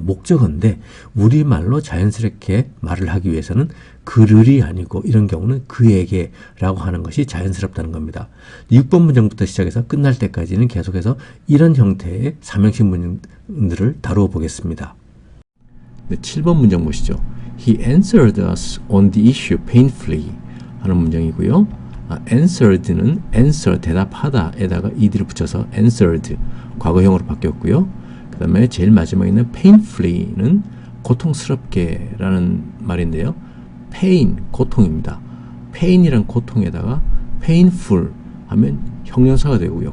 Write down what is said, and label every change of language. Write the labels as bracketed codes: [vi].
[ko] 목적어인데 우리말로 자연스럽게 말을 하기 위해서는 그를이 아니고 이런 경우는 그에게라고 하는 것이 자연스럽다는 겁니다. 6번 문장부터 시작해서 끝날 때까지는 계속해서 이런 형태의 삼형식 문장들을 다루어 보겠습니다. 네, 7번 문장 보시죠. [en] He answered us on the issue painfully 하는 문장이고요. [ko] answered는 answer 대답하다에다가 ed를 붙여서 answered 과거형으로 바뀌었고요. 그 다음에 제일 마지막에 있는 painfully는 고통스럽게 라는 말인데요. pain 고통입니다. pain이란 고통에다가 painful 하면 형용사가 되고요.